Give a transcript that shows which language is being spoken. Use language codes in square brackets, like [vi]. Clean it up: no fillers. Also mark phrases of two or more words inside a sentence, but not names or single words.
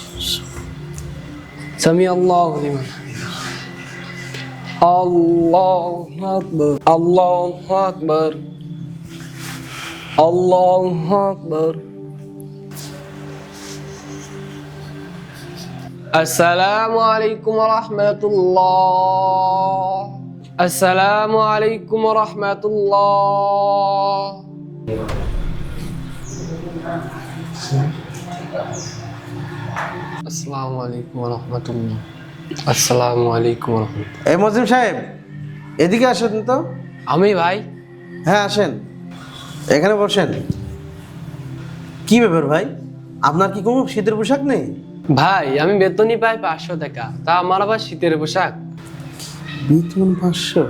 [ar] سمع الله لمن. الله أكبر. الله أكبر. الله أكبر. السلام عليكم ورحمة الله. السلام عليكم ورحمة الله. السلام عليكم ورحمة الله. السلام عليكم ورحمة الله. [bn] এই মজিম সাহেব, এদিকে আসেন তো। আমি ভাই? হ্যাঁ আসেন, এখানে বসেন। কি ব্যাপার ভাই, আপনার কি কোনো শীতের পোশাক নেই? ভাই আমি বেতনই পাই 500 টাকা, তা আমার আবার শীতের পোশাক? বেতন 500?